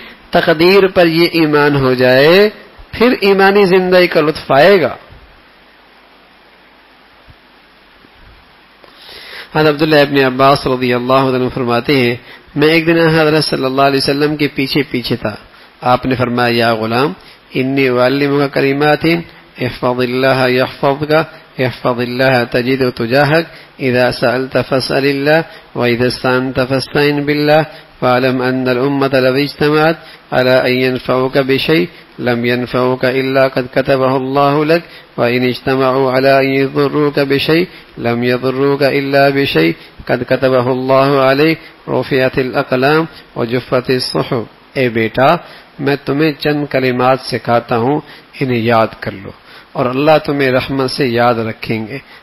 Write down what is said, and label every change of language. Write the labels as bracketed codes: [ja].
[ur] تقدیر پر یہ ایمان ہو جائے پھر ایمانی زندگی کا لطف آئے گا. حضرت عبداللہ ابن عباس رضی اللہ عنہ فرماتے ہیں میں ایک دن حضرت صلی اللہ علیہ وسلم کے پیچھے تھا. آپ نے فرمایا [ar] یا غلام انی اعلمک کلمات احفظ اللہ یحفظک احفظ اللہ تجد تجاہک اذا سألت فاسأل اللہ واذا استعنت فاستعن باللہ فاعلم ان الامة لو اجتمعت على ان ينفعوك بشيء لم ينفعوك الا قد كتبه الله لك وان اجتمعوا على ان يضروك بشيء لم يضروك الا بشيء قد كتبه الله عليك رفعت الاقلام وجفت الصحف. [ur] اے بیٹا میں تمہیں چند کلمات سکھاتا ہوں، انہیں یاد کر لو اور اللہ تمہیں رحمت سے یاد رکھیں گے.